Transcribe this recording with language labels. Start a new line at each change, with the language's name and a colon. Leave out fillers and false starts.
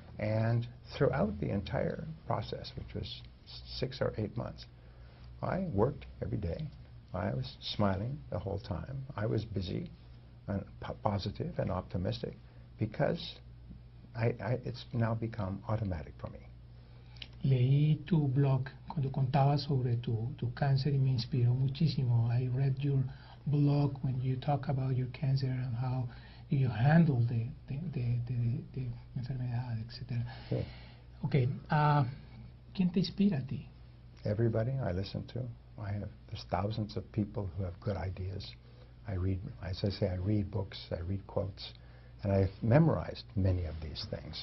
English: And throughout the entire process, which was 6 or 8 months, I worked every day. I was smiling the whole time. I was busy and positive and optimistic because it's now become automatic for me.
Spanish: Leí tu blog cuando contabas sobre tu cáncer y me inspiró muchísimo.
English: I read your blog when you talk about your cancer and how you handle the enfermedad, etc. Okay.
Spanish: Okay. ¿Quién te inspira a ti?
English: Everybody I listen to. There's thousands of people who have good ideas. I read, as I say, I read books, I read quotes, and I've memorized many of these things.